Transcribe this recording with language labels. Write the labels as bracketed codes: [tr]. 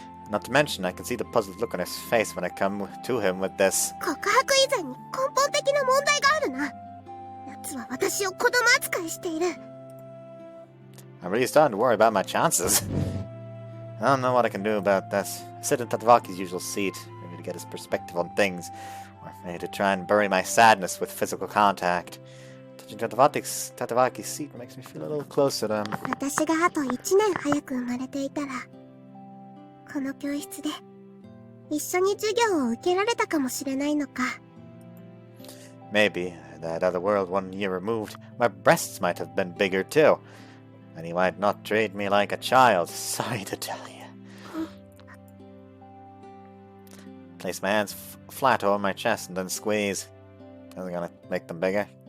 [en] Not to mention, I can see the puzzled look on his face when I come to him with this. [ja] 告白以前に根本的な問題があるな。奴は私を子供扱いしている。 [en] I'm really starting to worry about my chances. I don't know what I can do about this. I sit in Tatavaki's usual seat, maybe to get his perspective on things, or maybe to try and bury my sadness with physical contact. Touching Tatavaki's seat makes me feel a little closer to him. [ja] 私があと1年早く生まれていたら、この教室で一緒に授業を受けられたかもしれないのか。 [en] Maybe, that other world 1 year removed, my breasts might have been bigger too. And he might not treat me like a child, sorry to tell you. Place my hands flat over my chest and then squeeze. Is it gonna make them bigger?